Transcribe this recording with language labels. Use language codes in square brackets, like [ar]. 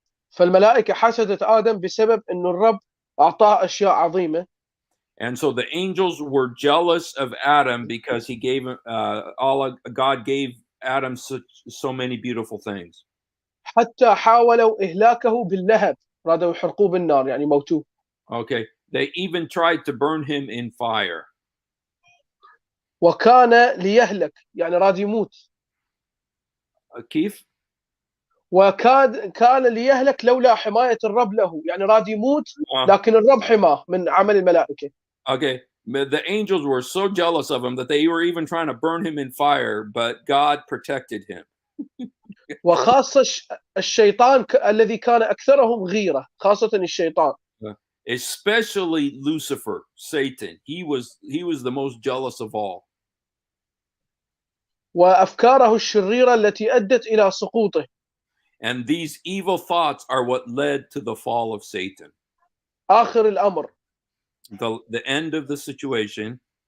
[ar] فالملائكة حسدت آدم بسبب إنه الرب أعطاه أشياء عظيمة. [en] And so the angels were jealous of Adam because he gave God gave Adam so many beautiful things. [ar] حتى حاولوا إهلاكه باللهب، رادوا يحرقوه بالنار يعني موتوه. [en] Okay, they even tried to burn him in fire. [ar] وكان ليهلك يعني راد يموت. كيف؟ كان ليهلك لولا حماية الرب له، يعني راد يموت لكن الرب حماه من عمل الملائكة. [en] Okay, the angels were so jealous of him that they were even trying to burn him in fire, but God protected him. [ar] وخاصة الشيطان الذي كان أكثرهم غيرة، خاصة الشيطان. [en] Especially Lucifer, Satan. He was the most jealous of all. [ar] وأفكاره الشريرة التي أدت إلى سقوطه. [en] And these evil thoughts are what led to the fall of Satan. [ar] آخر الأمر. [en] The end of the situation.